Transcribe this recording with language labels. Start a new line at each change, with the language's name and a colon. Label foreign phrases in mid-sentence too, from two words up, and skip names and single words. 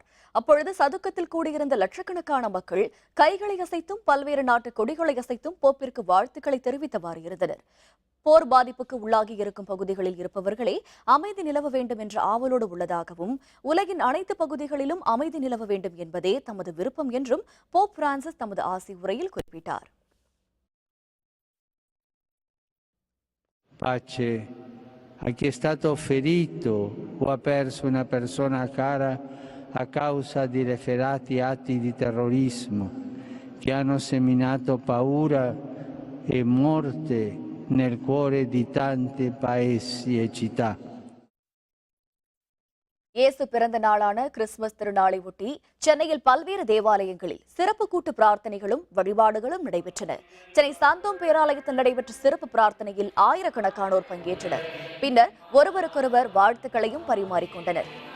Tamil: அப்பொழுது சதுக்கத்தில் கூடியிருந்த லட்சக்கணக்கான மக்கள் கைகளை அசைத்தும் பல்வேறு நாட்டு கொடிகளை அசைத்தும் போப்பிற்கு வாழ்த்துக்களை தெரிவித்தவாறு இருந்தனர். போர் பாதிப்புக்கு உள்ளாகி இருக்கும் பகுதிகளில் இருப்பவர்களே அமைதி நிலவ வேண்டும் என்ற ஆவலோடு உள்ளதாகவும் உலகின் அனைத்து பகுதிகளிலும் அமைதி நிலவ வேண்டும் என்பதே தமது விருப்பம் என்றும் போப் பிரான்சிஸ் தமது ஆசி உரையில் குறிப்பிட்டார்.
Italian: Pace a chi è stato ferito o ha perso una persona cara a causa di efferati atti di terrorismo che hanno seminato paura e morte nel cuore di tanti paesi e città.
Tamil: இயேசு பிறந்த நாளான கிறிஸ்துமஸ் திருநாளை ஒட்டி சென்னையில் பல்வேறு தேவாலயங்களில் சிறப்பு கூட்டு பிரார்த்தனைகளும் வழிபாடுகளும் நடைபெற்றன. சென்னை சாந்தோம் பேராலயத்தில் நடைபெற்ற சிறப்பு பிரார்த்தனையில் ஆயிரக்கணக்கானோர் பங்கேற்றனர். பின்னர் ஒருவருக்கொருவர் வாழ்த்துக்களையும் பரிமாறிக்கொண்டனர்.